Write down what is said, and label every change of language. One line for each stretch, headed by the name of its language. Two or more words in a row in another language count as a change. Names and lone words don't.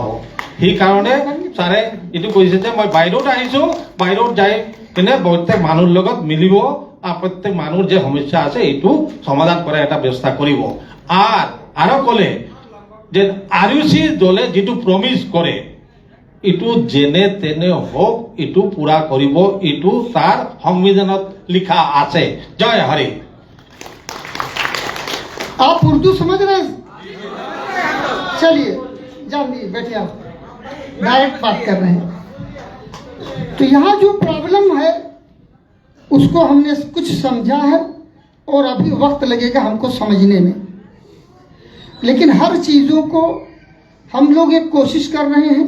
Assamese: সেইকাৰণে ছাৰে এইটো কৈছে যে মই বাহিৰত আহিছো, বাহিৰত যাই কিনে প্ৰত্যেক মানুহৰ লগত মিলিব আৰু প্ৰত্যেক মানুহৰ যে সমস্যা আছে এইটো সমাধান কৰাৰ এটা ব্যৱস্থা কৰিব। আৰু ক'লে যে RUC দলে যিটো প্ৰমিস কৰে ইটো যেনে তেনে হোক, ইটো পুরা করিব, ইটো তার সংবিধানত লিখা আছে। জয় হরি।
Hindi: आप उर्दू समझ रहे हैं? चलिए जानिए, बैठिए, आप डायरेक्ट बात कर रहे हैं। तो यहाँ जो प्रॉब्लम है उसको हमने कुछ समझा है और अभी वक्त लगेगा हमको समझने में, लेकिन हर चीज़ों को हम लोग एक कोशिश कर रहे हैं।